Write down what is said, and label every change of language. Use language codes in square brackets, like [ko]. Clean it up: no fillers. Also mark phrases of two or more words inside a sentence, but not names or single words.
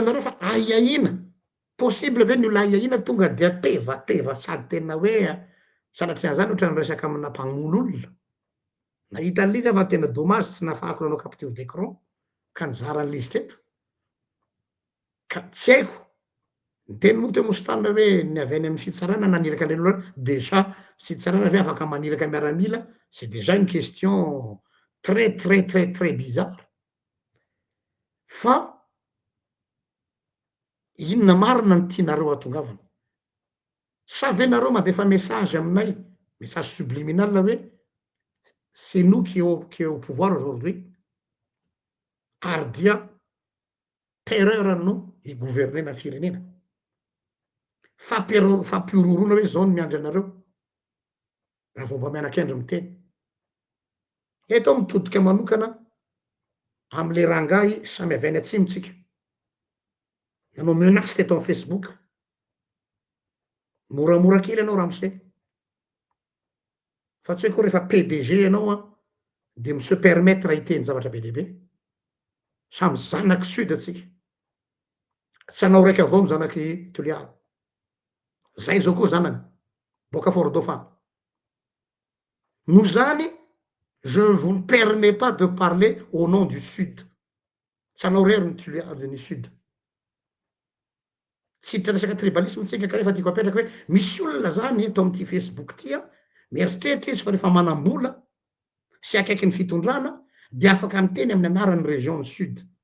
[mg] nareo fa aiaina possible ve ny olona aiaina tonga de teva sady tena hoe sanatria zany ohatra nyresaka amina mpagnolo olona nahita an'izy fa tena dommage tsy nafahako nanao [fr] capture d'écran [mg] ka nizaran'izy teto ka tsy haiko ny teny moa teo Mostanina hoe ny avy any amin'ny fitsarana naniraka an'ireny olona déjà fitsarana hoe afaka maniraka miaramila [fr] c'est déjà une question très bizarre [mg] fa inona marina ny tianareo atongavana sa ve nareo mandefa message aminay [fr] message subliminal [mg] hoe [fr] c'est nous qui est au pouvoir aujourd'hui [mg] ary dia terreur no higouvernena firenena fampiororona hoe zao no miandry anareo raha vao mba mianakendro miteny eto mitodika manokana am'le rangahy samy avy any atsimotsika nanao menace teto amy Facebook moramora kely anao ramose fa tsy hoe koa rehefa PDG anao de mi [fr] se permettre [mg] hiteny zavatra be dehibe samy zanaky sud atsika tsy anao raiky avao no zanaky Toliara zay zao koa zanany boka Fort Dauphin no zany [fr] je ne vous permets pas de parler au nom du sud [mg] tsy anao rery ny Toliara ny sud tsy resaka tribalisme tsika ka rehefa tiako apetraka hoe misy olona zany eto am'ty Facebook tya mieritreritra izy fa rehefa manam-bola sy akaiky ny fitondrana de afaka miteny amin'ny anaran'ny région ny sud